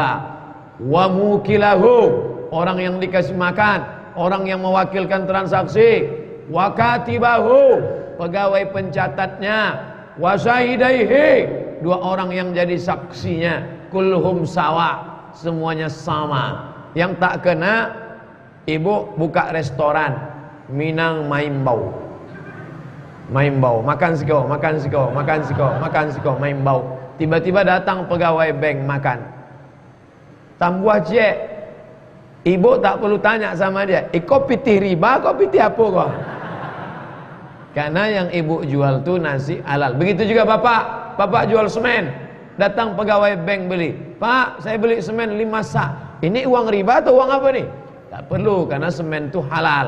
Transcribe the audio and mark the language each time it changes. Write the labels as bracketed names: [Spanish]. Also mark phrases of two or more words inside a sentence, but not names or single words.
[Arabic] وموكله, [Indonesian] orang yang dikasih makan, orang yang mewakilkan transaksi. [Arabic] وكاتبه, [Indonesian] pegawai pencatatnya. [Arabic] وشاهديه, [Indonesian] dua orang yang jadi saksinya. [Arabic] كلهم سواء, [Indonesian] semuanya sama. Yang tak kena, ibu buka restoran Minang Maimbau. [Minangkabau] Maimbau, makan siko, makan siko, makan siko, makan siko, Maimbau. [Indonesian] Tiba-tiba datang pegawai bank makan. [Minangkabau] Tambuah cek. [Indonesian] Ibu tak perlu tanya sama dia, [Minangkabau] kau pitih riba, kau pitih apa kau? [Indonesian] Karena yang ibu jual tu nasi halal. Begitu juga bapak jual semen. Datang pegawai bank beli. Pak, saya beli semen 5 sak. Ini uang riba atau uang apa nih? Tak perlu, karena semen itu halal.